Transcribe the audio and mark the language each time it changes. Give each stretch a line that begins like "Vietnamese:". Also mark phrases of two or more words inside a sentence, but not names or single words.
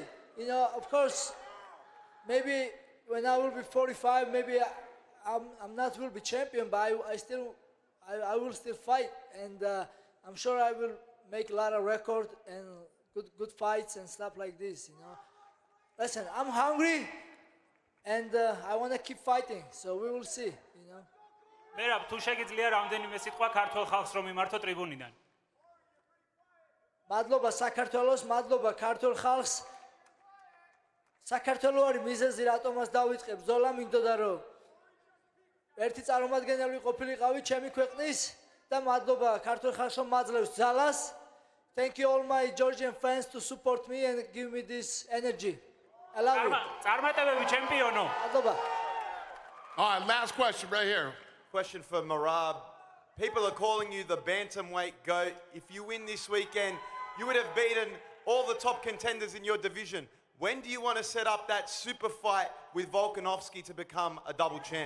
English: You know, of course, maybe when I will be 45, maybe I'm not will be champion, but I will still fight, and I'm sure I will make a lot of record and good fights and stuff like this. You know, listen, I'm hungry, and I want to keep fighting. So we will see. You know. Merab,
Georgian: თუ შეგიძლია რამდენიმე სიტყვა ქართულ ხალხს რომ მიმართო ტრიბუნიდან. მადლობა საქართველოს, მადლობა ქართულ ხალხს. საქართველო არის მიზეზი, რატომაც დავიწყე ბრძოლა, მინდოდა რომ ერთი წარმომადგენელი ყოფილიყავი ჩემი ქვეყნის და მადლობა ქართულ ხალხს რომ მაძლევს ძალას.
English: Thank you all my Georgian fans to support me and give me this energy. I love you.
Georgian: წარმატებები ჩემპიონო. მადლობა.
English: All right, last question right here. Question for Merab. People are calling you the bantamweight GOAT. If you win this weekend, you would have beaten all the top contenders in your division. When do you want to set up that super fight with Volkanovski to become a double champ?